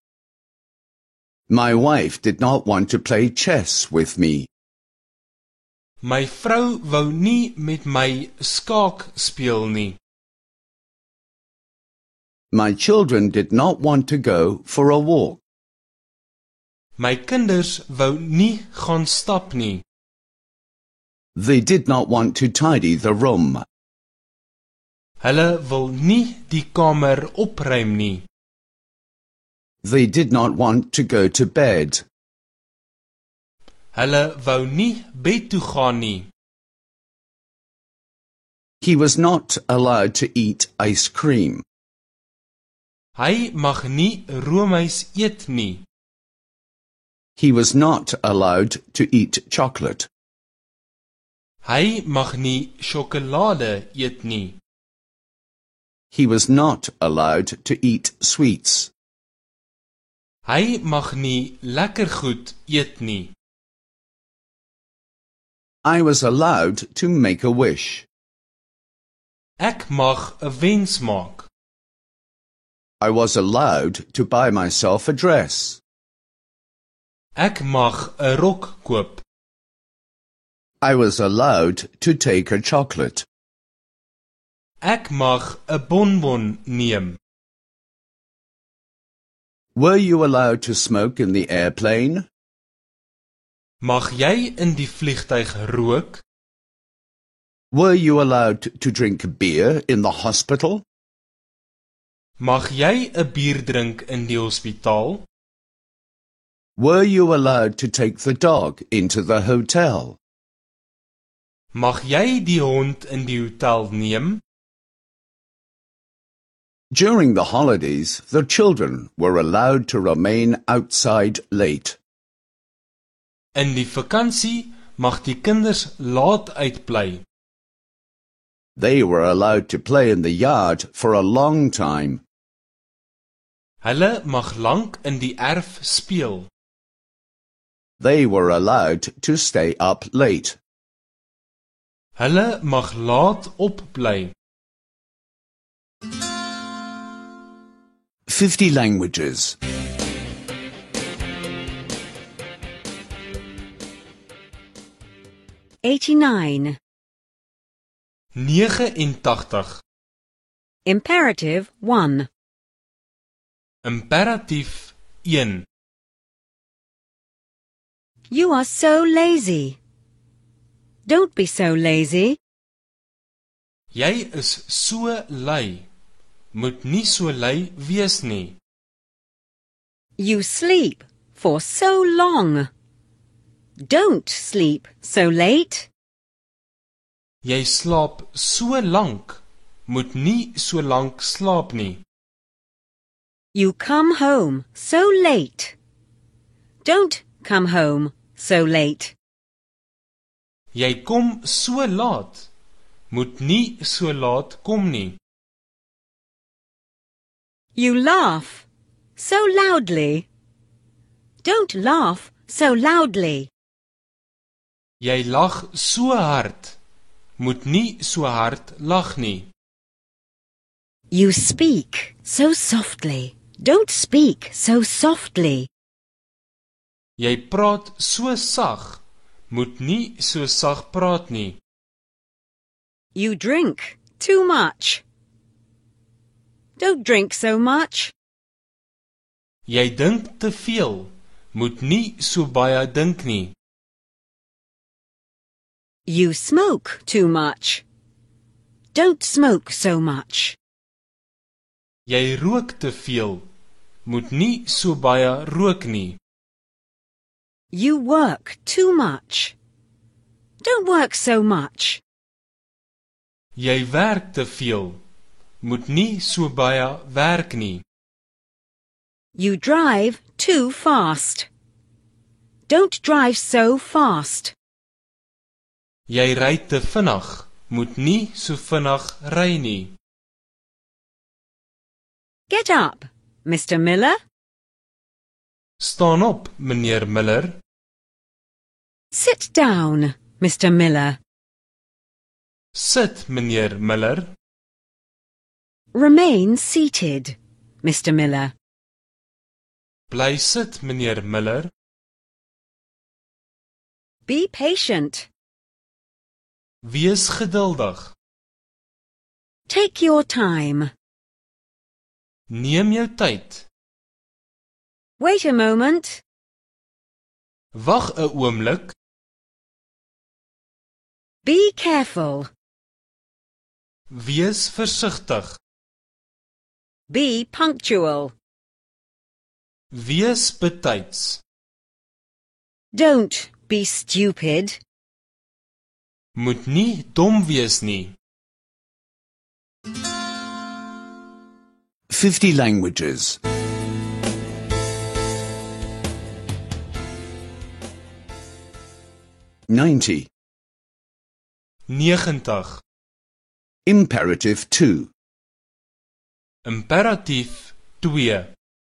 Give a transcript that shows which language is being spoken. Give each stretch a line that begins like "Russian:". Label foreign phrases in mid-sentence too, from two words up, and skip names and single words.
English: My wife did not want to play chess with me.
Afrikaans: My vrou wou nie met my skaak speel nie.
English: My children did not want to go for a walk.
Afrikaans: My kinders wou nie gaan stap nie.
English: They did not want to tidy the room.
Afrikaans: Hulle wil nie die kamer opruim nie.
English: They did not want to go to bed.
Afrikaans: Hulle wou nie bed toe gaan nie.
English: He was not allowed to eat ice cream.
Afrikaans: Hy mag nie roomys eet nie.
English: He was not allowed to eat chocolate.
Afrikaans: Hy mag nie sjokolade eet nie.
English: He was not allowed to eat sweets.
Afrikaans: Hy mag nie lekker goed eet nie.
English: I was allowed to make a wish.
Afrikaans: Ek mag 'n wens maak.
English: I was allowed to buy myself a dress.
Afrikaans: Ek mag 'n rok koop.
English: I was allowed to take a chocolate.
Afrikaans: Ek mag 'n bonbon neem.
English: Were you allowed to smoke in the airplane?
Afrikaans: Mag jy in die vliegtuig rook?
English: Were you allowed to drink beer in the hospital?
Afrikaans: Mag jy 'n bier drink in die hospitaal?
English: Were you allowed to take the dog into the hotel?
Afrikaans: Mag jy die hond in die hotel neem?
English: During the holidays, the children were allowed to remain outside late.
Afrikaans: In die vakansie mag die kinders laat uitbly.
English: They were allowed to play in the yard for a long time.
Afrikaans: Hulle mag lank in die erf speel.
English: They were allowed to stay up late.
Afrikaans: Hulle mag laat opbly.
English: 50 languages. 89. 89. Imperative 1.
Afrikaans: Imperatief 1.
English: You are so lazy. Don't be so lazy.
Afrikaans: Jy is so lui. Moet nie so lui wees nie.
English: You sleep for so long. Don't sleep so late.
Afrikaans: Jy slaap so lank. Moet nie so lank slaap nie.
English: You come home so late. Don't come home so late.
Afrikaans: Jy kom so laat. Moet nie so laat kom nie.
English: You laugh so loudly. Don't laugh so loudly.
Afrikaans: Jy lag so hard. Moet nie so hard lag nie.
English: You speak so softly. Don't speak so softly.
Afrikaans: Jy praat so sag. Moet nie so sag praat nie.
English: You drink too much. Don't drink so much.
Afrikaans: Jy dink te veel. Moet nie so baie dink nie.
English: You smoke too much. Don't smoke so much.
Afrikaans: Jy rook te veel. Moet nie so baie rook nie.
English: You work too much. Don't work so much.
Afrikaans: Jy werk te veel. Moet nie so baie werk nie.
English: You drive too fast. Don't drive so fast.
Afrikaans: Jy ry te vinnig, moet nie so vinnig ry nie.
English: Get up, Mr. Miller.
Afrikaans: Staan op, meneer Miller.
English: Sit down, Mr. Miller.
Afrikaans: Sit, meneer Miller.
English: Remain seated, Mr. Miller.
Afrikaans: Bly sit, meneer Miller.
English: Be patient.
Afrikaans: Wees geduldig.
English: Take your time.
Afrikaans: Neem jou tyd.
English: Wait a moment.
Afrikaans: Wag 'n oomblik.
English: Be careful.
Afrikaans: Wees versigtig.
English: Be punctual.
Afrikaans: Wees betyds.
English: Don't be stupid.
Afrikaans: Moet nie dom wees nie.
English: 50 languages. 90. 90. Imperative 2.
Afrikaans: Imperatief 2.